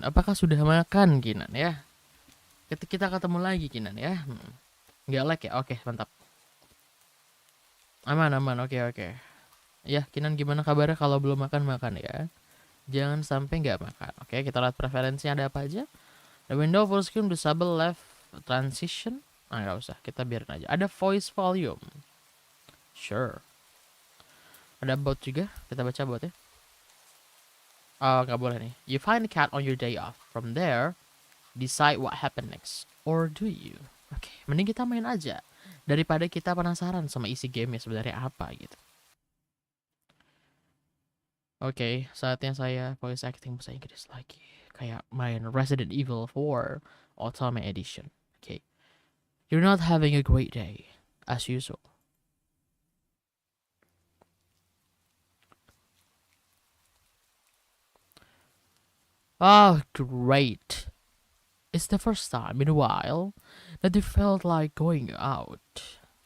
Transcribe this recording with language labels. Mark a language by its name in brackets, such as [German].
[Indonesian] Apakah sudah makan Kinan ya? Kita ketemu lagi Kinan ya. Nggak lag ya? Oke, mantap. Aman aman, oke. Ya Kinan gimana kabarnya? Kalau belum makan ya. Jangan sampai nggak makan. Oke, kita lihat preferensinya ada apa aja. [English] The window full screen, disable left transition. [Indonesian] Nggak usah, kita biarin aja. Ada voice volume. [English] Sure. [Indonesian] Ada bot juga, kita baca bot ya. Oh, nggak boleh nih. [English] You find a cat on your day off. From there, decide what happened next. Or do you? [Indonesian] Oke, mending kita main aja. Daripada kita penasaran sama isi game sebenarnya apa gitu. Oke, saatnya saya voice acting bahasa Inggris lagi. Kayak main Resident Evil 4 Ultimate Edition. Oke. [English] You're not having a great day, as usual. Oh, great. It's the first time in a while that you felt like going out.